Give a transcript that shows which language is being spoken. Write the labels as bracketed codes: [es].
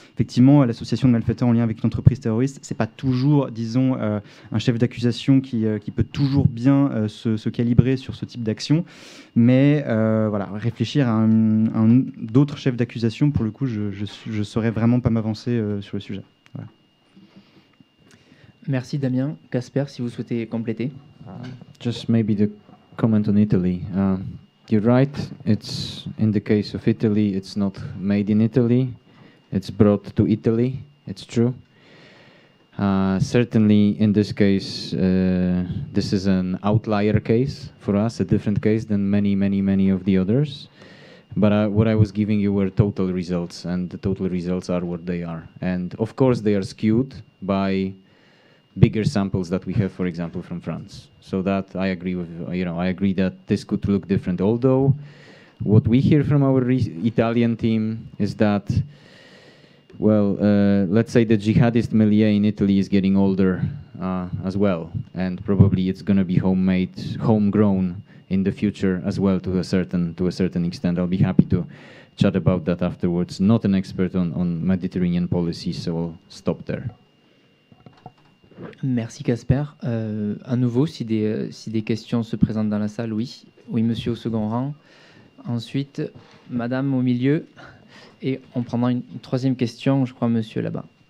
[fr] Effectivement, l'association de malfaiteurs en lien avec une entreprise terroriste, c'est pas toujours, disons, un chef d'accusation qui peut toujours bien se calibrer sur ce type d'action. Mais voilà, réfléchir à d'autres chefs d'accusation, pour le coup, je saurais vraiment pas m'avancer sur le sujet. Voilà. Merci Damien. Casper, si vous souhaitez compléter. [en] Just maybe the comment on Italy. You're right. It's in the case of Italy, it's not made in Italy. It's brought to Italy. It's true. Certainly, in this case, this is an outlier case for us, a different case than many of the others. But what I was giving you were total results, and the total results are what they are. And of course, they are skewed by bigger samples that we have, for example, from France. So that I agree with. I agree that this could look different. Although, what we hear from our Italian team is that, well, let's say the jihadist milieu in Italy is getting older as well, and probably it's going to be homegrown in the future as well to a certain extent. I'll be happy to chat about that afterwards. Not an expert on Mediterranean policy, so I'll stop there. [fr] Merci Casper. À nouveau, si des questions se présentent dans la salle, oui. Oui, monsieur au second rang. Ensuite, madame au milieu. Et on prendra une troisième question, je crois, monsieur là-bas.